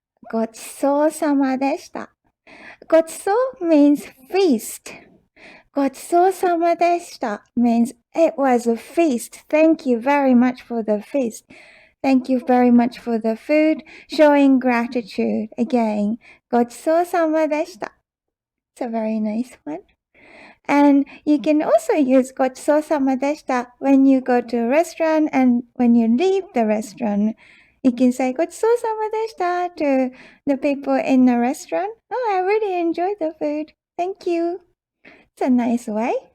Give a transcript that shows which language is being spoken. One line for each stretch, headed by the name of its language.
Japanese: ごちそうさまでした。ごちそう
English: means feast.
Japanese: ごちそうさまでした
English: means it was a feast. Thank you very much for the feast. Thank you very much for the food. Showing gratitude. Again,
Japanese: ごちそうさまでした.
English: It's a very nice one. And you can also use
Japanese: ごちそうさまでした
English: when you go to a restaurant and when you leave the restaurant. You can say
Japanese: ごちそうさまでした
English: to the people in the restaurant. Oh, I really enjoyed the food. Thank you. It's a nice way.